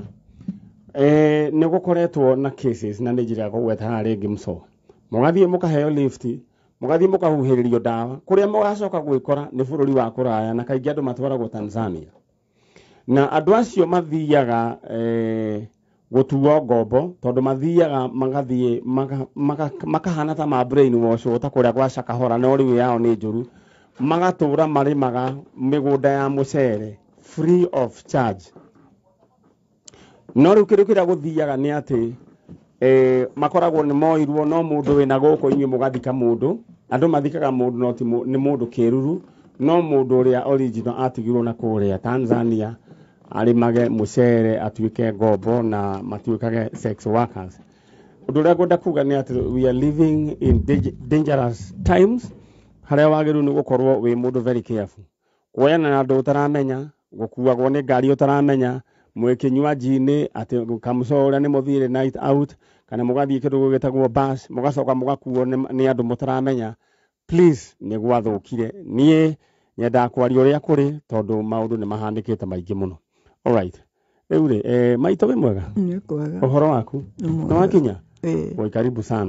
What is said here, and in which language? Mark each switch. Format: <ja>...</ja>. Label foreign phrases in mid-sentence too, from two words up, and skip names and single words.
<ki>Nĩ gũkoretwo na cases na nĩ njĩra kũgweta haha rĩngĩ mso mũgathiĩ mũkaheo lift mũgathiĩ mũkahuhĩrĩrio ndawa kũrĩa mũgacoka gwĩkora nĩ bũrũri wa kũraya na kaingĩ andũ matwaragwo Tanzania. Na andũ acio mathiaga gũtuo ngombo tondũ mathiaga magathiĩ makahana ta ma</ki> <en>brain wash</en> <ki>ta kũrĩa gwa Shakahora no rĩu yao nĩ njũru. Magatũra marĩmaga mĩgũnda ya mũcere</ki> <en>free of charge.</en> <ki>No rĩu kĩrĩa kĩrĩa gũthiaga nĩ atĩ makoragwo nĩ moirwo no mũndũ wĩna gũkũ inyuĩ mũgathika mũndũ. Andũ mathikaga mũndũ nĩ mũndũ kĩruru no mũndũ ũrĩa original atigirwo na kũrĩa Tanzania arĩmage mũcere atuĩke ngombo na matuĩkage</ki> <en>sex workers.</en> <ki>Ũndũ ũrĩa ngwenda kuga nĩ atĩ</ki> <en>we are living in dangerous times.</en> <ki>Harĩa wagĩrĩirwo nĩ gũkorwo wĩ mũndũ</ki> <en>very careful.</en> <ki>Kuoyana na andũ ũtaramenya, gũkuagwo nĩ ngari ũtaramenya, mwĩkĩnyua njini atĩ kamũco ũrĩa nĩ mũthire</ki> <en>night out</en> <ki>kana mũgathiĩ kĩndũ gĩtagwo bus mũgacoka mũgakuo nĩ andũ mũtaramenya. Please nĩ gwathũkire. Niĩ nyendaga kwaria ũrĩa kũrĩ tondũ maũndũ nĩ mahanĩkĩte maingĩ mũno. Alright. Rĩu rĩ maitũ wĩ mwega? Nĩ kwega. Ũhoro waku? Nĩ wakinya? Wĩ</ki> <sw>karibu sana.</sw>